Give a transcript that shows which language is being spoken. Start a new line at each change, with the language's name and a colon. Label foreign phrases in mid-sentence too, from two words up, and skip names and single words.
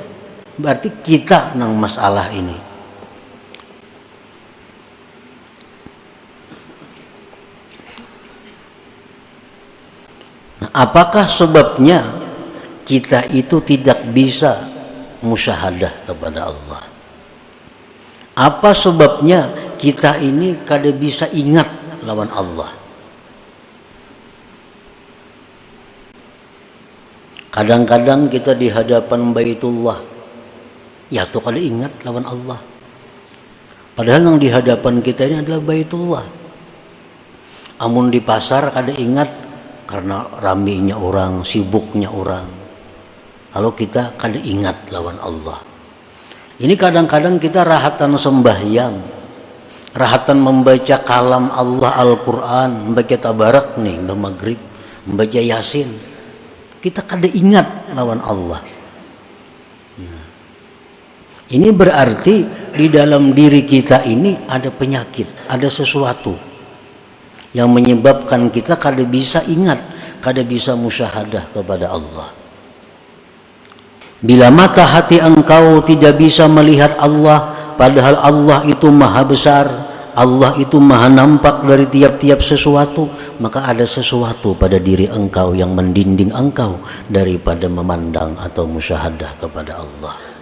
Indonesian: Berarti kita yang masalah ini. Nah, apakah sebabnya kita itu tidak bisa musyahadah kepada Allah?
Banjar: Apa sebabnya kita ini kada bisa ingat lawan Allah? Kadang-kadang kita di hadapan Baitullah, ya tuh kada ingat lawan Allah.
Indonesian: Padahal yang di hadapan kita ini adalah Baitullah.
Banjar: Amun di pasar kada ingat karena raminya orang, sibuknya orang. Lalu kita kada ingat lawan Allah. Ini kadang-kadang kita rahatan sembahyang, rahatan membaca kalam Allah Al-Quran, membaca tabarak nih, maghrib, membaca yasin. Kita kada ingat lawan Allah.
Indonesian: Nah, ini berarti di dalam diri kita ini ada penyakit, ada sesuatu yang menyebabkan kita kada bisa ingat, kada bisa musyahadah kepada Allah. Bila mata hati engkau tidak bisa melihat Allah, padahal Allah itu maha besar, Allah itu maha nampak dari tiap-tiap sesuatu, maka ada sesuatu pada diri engkau yang mendinding engkau daripada memandang atau musyahadah kepada Allah.